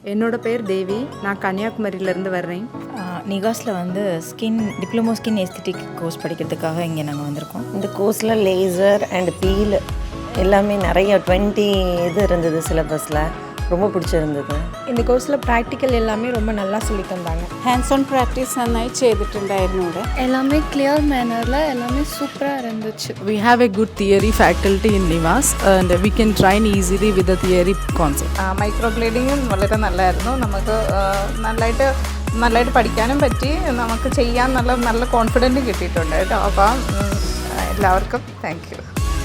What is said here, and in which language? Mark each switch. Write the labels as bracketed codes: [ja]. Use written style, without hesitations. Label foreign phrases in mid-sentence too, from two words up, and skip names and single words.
[ta] என்னோட பேர் தேவி. நான் கன்னியாகுமரியிலேருந்து வர்றேன். நிகாஸில் வந்து [en] diploma skin aesthetic course [ta] படிக்கிறதுக்காக இங்கே நாங்கள் வந்திருக்கோம். இந்த கோர்ஸில் [en] laser and peel [ta] எல்லாமே நிறைய 20 இது இருந்தது சிலபஸில். ரொம்ப பிடிச்சிருந்தது. இந்த கோர்ஸில் ப்ராக்டிக்கல் எல்லாமே ரொம்ப நல்லா சொல்லி தந்தாங்க. [en] hands on practice [ml] നന്നായി ചെയ്തിട്ടുണ്ടായിരുന്നു ഇവിടെ. [ta] எல்லாமே [en] clear manner [ta] எல்லாமே சூப்பராக இருந்துச்சு. [en] We have a good theory faculty in NIHAWS and we can train easily with the theory concept. [ml] മൈക്രോ ബ്ലേഡിങ്ങും വളരെ നല്ലതായിരുന്നു. നമുക്ക് നല്ലതായിട്ട് പഠിക്കാനും പറ്റി. നമുക്ക് ചെയ്യാൻ നല്ല കോൺഫിഡൻറ്റ് കിട്ടിയിട്ടുണ്ട് കേട്ടോ. അപ്പം എല്ലാവർക്കും [en] thank you.